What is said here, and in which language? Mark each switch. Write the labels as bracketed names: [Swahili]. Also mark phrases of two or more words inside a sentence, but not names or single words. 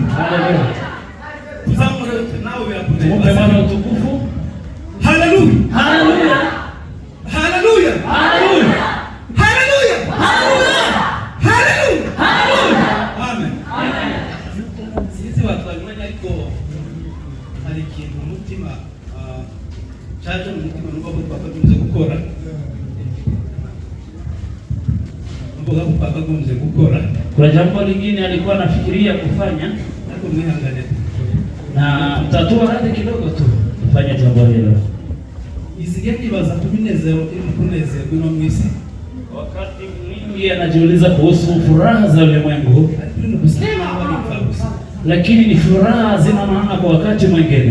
[Swahili] Haleluya. Mpe Bwana utukufu. Haleluya. Haleluya. Haleluya. Haleluya. Haleluya. Haleluya. Haleluya. Haleluya. Amen. Amen. Sisi watu wanyanya [Kinyarwanda] ariko hari ikintu umutima cyaje mu mutima nuko twakagombye gukora. [Swahili] Kuna jambo lingine alikuwa anafikiria kufanya, na mtatua radhi kidogo tu kufanya jambo hilo. Wakati mwingi anajiuliza kuhusu furaha za ulimwengu, lakini ni furaha zina maana kwa wakati mwingine.